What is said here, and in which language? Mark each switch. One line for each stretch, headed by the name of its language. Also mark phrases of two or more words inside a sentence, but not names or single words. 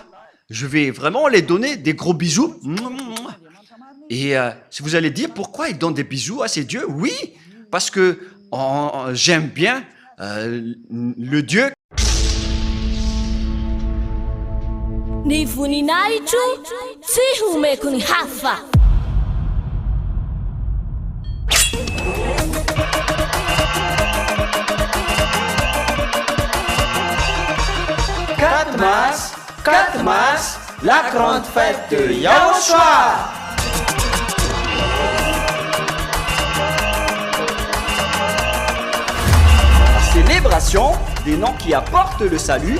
French: Je vais vraiment les donner des gros bisous. Et si vous allez dire pourquoi ils donnent des bisous à ces dieux, oui, parce que j'aime bien le Dieu.
Malagasy: Ni voninahitro tsy homeko ny hafa.
French: Quatre mars, la grande fête de Yahushua. La célébration des noms qui apportent le salut,